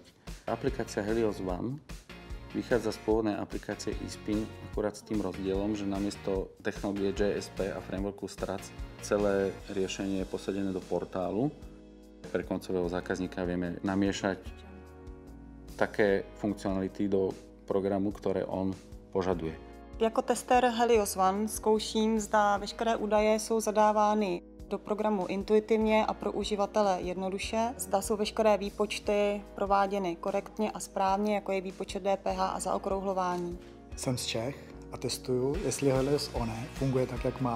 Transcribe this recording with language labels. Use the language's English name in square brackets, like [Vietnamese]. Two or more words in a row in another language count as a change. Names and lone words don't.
[Slovak] Aplikácia Helios One vychádza z pôvodnej aplikácie eSpin, akurát s tým rozdielom, že namiesto technológie JSP a frameworku Strac celé riešenie je posadené do portálu. Pre koncového zákazníka vieme namiešať také funkcionality do programu, ktoré on požaduje. [Czech] Jako tester Helios One zkouším, zda veškeré údaje jsou zadávány do programu intuitivně a pro uživatele jednoduše. Zda jsou veškeré výpočty prováděny korektně a správně, jako je výpočet DPH a zaokrouhlování. Jsem z Čech a testuju, jestli Helios One funguje tak, jak má.